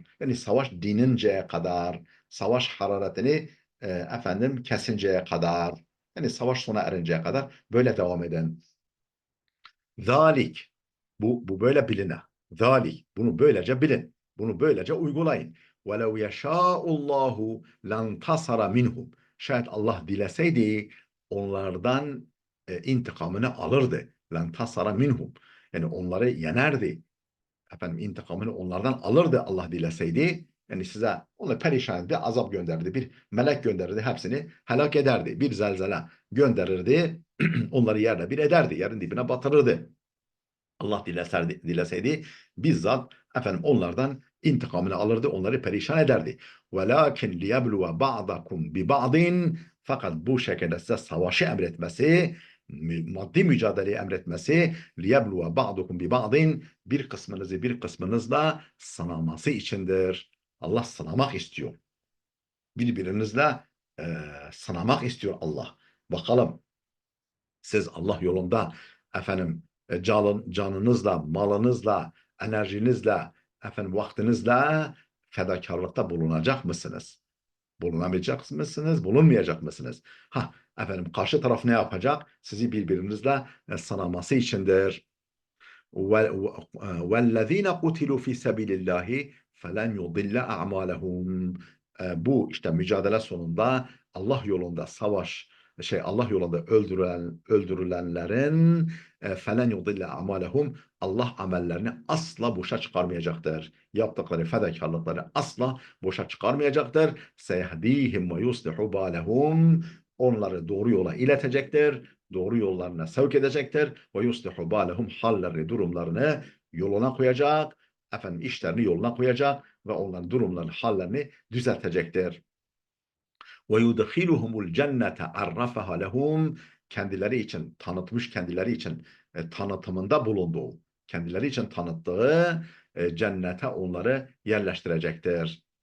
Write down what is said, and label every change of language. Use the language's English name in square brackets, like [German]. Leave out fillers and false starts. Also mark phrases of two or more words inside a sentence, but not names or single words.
[Turkish] Yani savaş dininceye kadar. Savaş hararetini efendim kesinceye kadar. Yani savaş sona erinceye kadar böyle devam eden. Zalik. Bu böyle biline. Zalik. Bunu böylece bilin. Bunu böylece uygulayın. [Arabic] وَلَوْ يَشَاءُ اللّٰهُ لَنْتَصَرَ minhum. [Turkish] Şayet Allah dileseydi onlardan intikamını alırdı. [Arabic] لانتصر منهم. [Turkish] Yani onları yenerdi. Efendim intikamını onlardan alırdı Allah dileseydi. Yani size onu perişan etti, azap gönderdi. Bir melek gönderirdi, hepsini helak ederdi. Bir zelzele gönderirdi, onları yerle bir ederdi, yerin dibine batırırdı. Allah dileseydi bizzat efendim onlardan intikamını alırdı, onları perişan ederdi. [Arabic] وَلَاكِنْ لِيَبْلُوَ بَعْضَكُمْ بِبَعْضٍ [Turkish] Fakat bu şekilde size savaşı emretmesi, maddi mücadeleyi emretmesi, [Arabic] لِيَبْلُوَ بَعْضُكُمْ بِبَعْضٍ [Turkish] bir kısmınızı bir kısmınızla sınaması içindir. Allah sınamak istiyor. Birbirinizle sınamak istiyor Allah. Bakalım siz Allah yolunda efendim canınızla, malınızla, enerjinizle, efendim vaktinizle fedakarlıkta bulunacak mısınız? Bulunamayacak mısınız? Bulunmayacak mısınız? Efendim karşı taraf ne yapacak? Sizi birbirinizle sınaması içindir. [Arabic] وَالَّذ۪ينَ قُتِلُوا فِي سَبِيلِ اللّٰهِ فَلَنْ يُضِلَّ أَعْمَالَهُمْ [Turkish] Bu işte mücadele sonunda Allah yolunda Allah yolunda öldürülenlerin [Arabic] فَلَنْ يُضِلَّ أَعْمَالَهُمْ [Turkish] Allah amellerini asla boşa çıkarmayacaktır. Yaptıkları fedakarlıkları asla boşa çıkarmayacaktır. [Arabic] سَيَهْد۪يهِمْ وَيُصْلِحُ بَالَهُمْ [Turkish] Onları doğru yola iletecektir, doğru yollarına sevk edecektir. [Arabic] ويصلح بالهم [Turkish] hallerini, durumlarını yoluna koyacak, efendim işlerini yoluna koyacak ve onların durumlarını, hallerini düzeltecektir. [Arabic] ويدخلهم الجنة عرفها لهم [Turkish] kendileri için tanıtmış, kendileri için tanıtımında bulunduğu, kendileri için tanıttığı cennete onları yerleştirecektir.